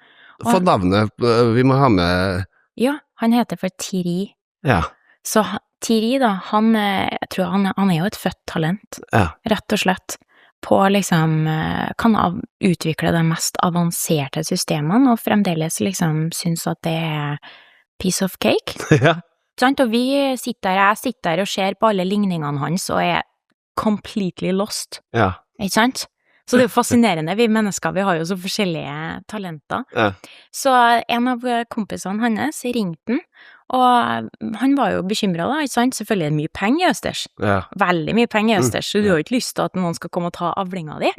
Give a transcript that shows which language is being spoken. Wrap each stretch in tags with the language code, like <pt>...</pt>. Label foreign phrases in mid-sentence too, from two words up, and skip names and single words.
<no>For navnet, vi må ha med... Ja, han heter for Thierry. Ja. Så Thierry da, jeg tror han er jo et født talent, rett og slett, på liksom, kan utvikle de mest avanserte systemene, og fremdeles liksom synes at det</no> <en>piece of cake.</en> <no>Ja. Sant? Og jeg sitter der og ser på alle ligningene hans, og</no> <en>completely lost.</en> <no>Ja. Ikke sant? Så det er jo fascinerende, vi mennesker, vi har jo så forskjellige talenter. Ja. Så en av kompisene hans ringte den, og han var jo bekymret da, ikke sant? Selvfølgelig er det mye penger i Østers. Ja. Veldig mye penger i Østers, så du har jo ikke lyst til at noen skal komme og ta avlinga di.</no>